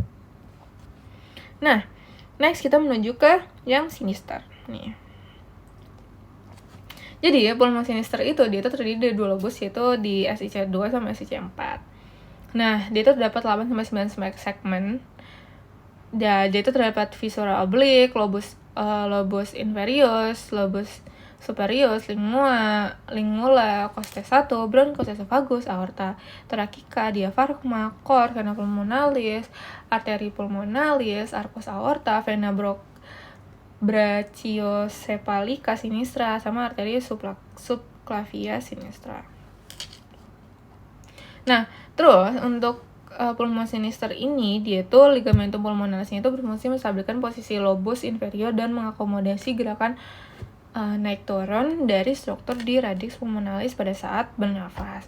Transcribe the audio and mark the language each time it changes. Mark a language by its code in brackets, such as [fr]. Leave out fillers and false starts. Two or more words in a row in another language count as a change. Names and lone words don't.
[id] Nah, next kita menuju ke yang sinister. Nih. Jadi ya, pulmon sinister itu dia tuh terdiri dari 2 lobus, yaitu di SIC2 sama SIC4. Nah, dia itu terdapat 8-9 segmen. Dia itu terdapat viscera oblique, lobus inferius, lobus superius, lingula, coste 1, bronchus, esophagus, aorta thoracica, diafragma, cord, vena pulmonalis, arteri pulmonalis, arcus aorta, vena brachiocephalica sinistra, sama arteri subclavia sinistra. Nah, terus untuk pulmon sinister ini, dia tuh ligamentum pulmonalisnya itu berfungsi menstabilkan posisi lobus inferior dan mengakomodasi gerakan naik turun dari struktur di radix pulmonalis pada saat bernafas.